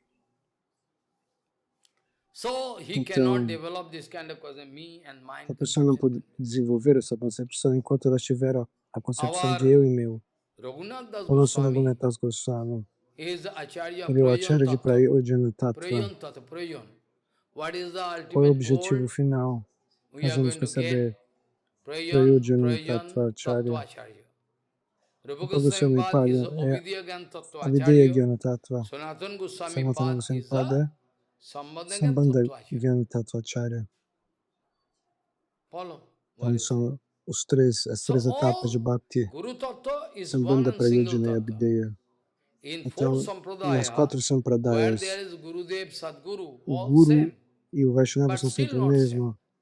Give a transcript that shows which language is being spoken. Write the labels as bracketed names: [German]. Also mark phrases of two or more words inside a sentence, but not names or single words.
[Portuguese] Então, a pessoa não pode desenvolver essa concepção enquanto ela tiver a concepção de eu e meu. O nosso Raghunath Das Goswami, ele é o Acharya de [Sanskrit] Prayojana Tattva. [Portuguese] Qual é o objetivo final? Nós vamos perceber [Sanskrit] Prayojana Tattva Acharya. [Portuguese] Rupa Goswami Pada é [Sanskrit] Avideya Gyana Tattva. [Portuguese] Sanatana Goswami Pada é [Sanskrit] Sambandha Gyana Tattva Acharya. [Portuguese] Então são as três etapas de Bhakti. Sambandha, Prayojana e Avideya. Então, nas 4 Sampradayas, o Guru e o Vaishnava são sempre o mesmo.